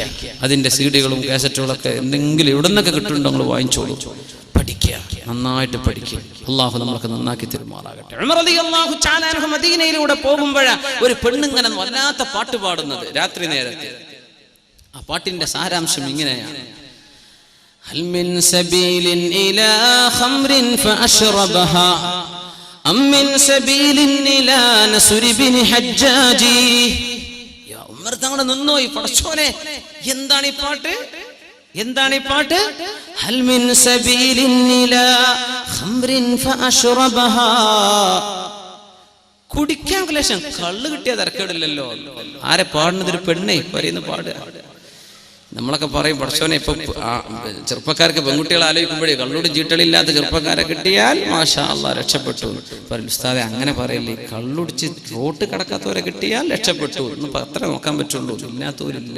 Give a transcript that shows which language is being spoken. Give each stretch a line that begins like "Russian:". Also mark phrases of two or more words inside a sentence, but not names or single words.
Malayalam: അതിന്റെ സീഡികളും കാസറ്റുകളൊക്കെ എന്തെങ്കിലും എവിടെ നിന്നൊക്കെ കിട്ടുന്നുണ്ടോ നിങ്ങൾ വാങ്ങിച്ചോളൂ, പഠിക്കുക, നന്നായിട്ട് പഠിക്കുക. അള്ളാഹു നമ്മളൊക്കെ നന്നാക്കി തെരുമാറാകട്ടെ. ഉമർ
Arabic: رضي الله تعالى عنه
Malayalam: മദീനയിലൂടെ പോകുമ്പോഴാണ് ഒരു പെണ്ണുങ്ങനെ വല്ലാത്ത പാട്ട് പാടുന്നത് രാത്രി നേരത്തെ. ആ പാട്ടിന്റെ സാരാംശം ഇങ്ങനെയാണ്:
Arabic: هل من سبيل إلى خمر فأشربها أم من سبيل إلى نسر بن حجاج.
Malayalam: يا ഉമർ തങ്ങൾ നിന്നോയി, പടച്ചോനെ എന്താണ് ഈ പാട്ട്?
Arabic: هل من سبيل إلى خمر فأشربها.
Malayalam: കുടിക്കാൻ ക്ലേശം, കള്ള് കിട്ടിയ തരക്കേടില്ലല്ലോ. ആരെ പാടുന്നത്? ഒരു പെണ്ണേ പറയുന്ന പാട്. നമ്മളൊക്കെ പറയും പടച്ചോനെ, ഇപ്പൊ ചെറുപ്പക്കാർക്ക് പെൺകുട്ടികളെ ആലോചിക്കുമ്പോഴേ കള്ളോടും ചീട്ടളില്ലാത്ത ചെറുപ്പക്കാരെ കിട്ടിയാൽ
Arabic: ما شاء الله
Malayalam: രക്ഷപ്പെട്ടു. ഉസ്താദെ അങ്ങനെ പറയില്ലേ, കള്ളുടിച്ച് റോട്ട് കിടക്കാത്തവരെ കിട്ടിയാൽ രക്ഷപ്പെട്ടു എന്ന് അത്ര നോക്കാൻ പറ്റുള്ളൂ, ഇല്ലാത്തവരില്ല.